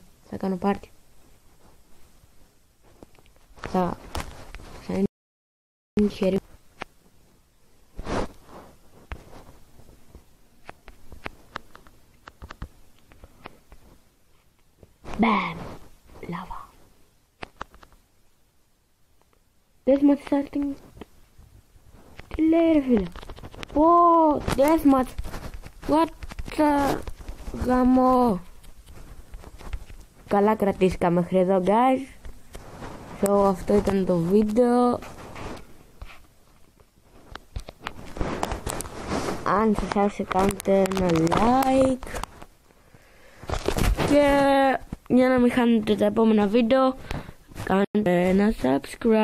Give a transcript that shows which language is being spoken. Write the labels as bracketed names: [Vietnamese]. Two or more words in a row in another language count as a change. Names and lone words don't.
[Greek] Θα κάνω πάρτι. Θα είναι χέρι. Μπαμ! Λάβα. [English] Deathmatch starting. [Greek] Τι λέει ρε φίλε? Πω! [English] Deathmatch! What the... [Greek] Γαμό! Καλά κρατήθηκα μέχρι εδώ guys. So αυτό ήταν το βίντεο. Αν σας άρεσε κάντε ένα like. Και για να μην χάνετε τα επόμενα βίντεο, κάντε ένα subscribe.